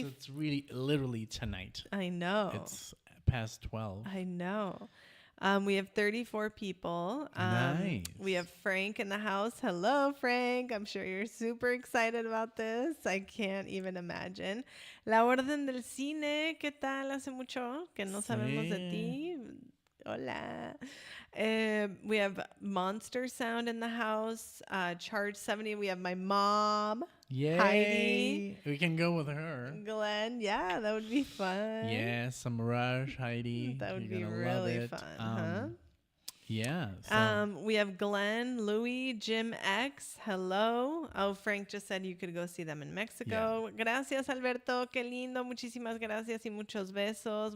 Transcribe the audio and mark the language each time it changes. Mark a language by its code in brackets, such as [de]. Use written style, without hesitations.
[en] us, it's really literally tonight. I know. It's past 12. I know. We have 34 people. Nice. We have Frank in the house. Hello, Frank. I'm sure you're super excited about this. I can't even imagine. La Orden del Cine. [es] ¿Qué tal? Hace mucho que no sabemos de ti. Hola. [en] We have Monster Sound in the house. Charge 70. We have my mom. Yay. Heidi. We can go with her. Glenn. Yeah, that would be fun. Yeah, some Rush, Heidi. That would You're be gonna really love it. fun. Huh? Yeah. So. We have Glenn, Louis, Jim X. Hello. Oh, Frank just said you could go see them in Mexico. [es] Yeah. Gracias, Alberto. Qué lindo. Muchísimas gracias y muchos besos.